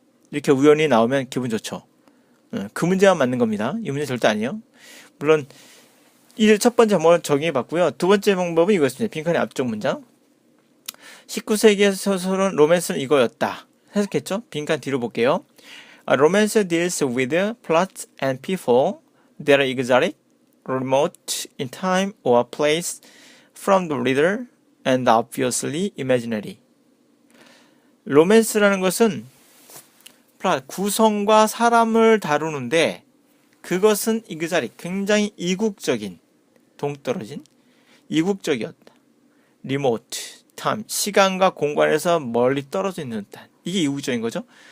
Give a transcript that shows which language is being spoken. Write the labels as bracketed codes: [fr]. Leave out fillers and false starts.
[ko] 이렇게 우연히 나오면 기분 좋죠. 그 문제만 맞는 겁니다. 이 문제 절대 아니에요. 물론 이 첫 번째 한번 적용해 봤고요. 두 번째 방법은 이거였습니다. 빈칸의 앞쪽 문장. 19세기의 소설은 로맨스는 이거였다. 해석했죠? 빈칸 뒤로 볼게요. [en] Romance deals with plots and people that are exotic, remote in time or place from the reader and obviously imaginary. [ko] 로맨스라는 것은 구성과 사람을 다루는데 그것은 exotic, 굉장히 이국적인, 동떨어진, 이국적이었다. remote, time, 시간과 공간에서 멀리 떨어져 있는 듯한, 이게 이국적인 거죠.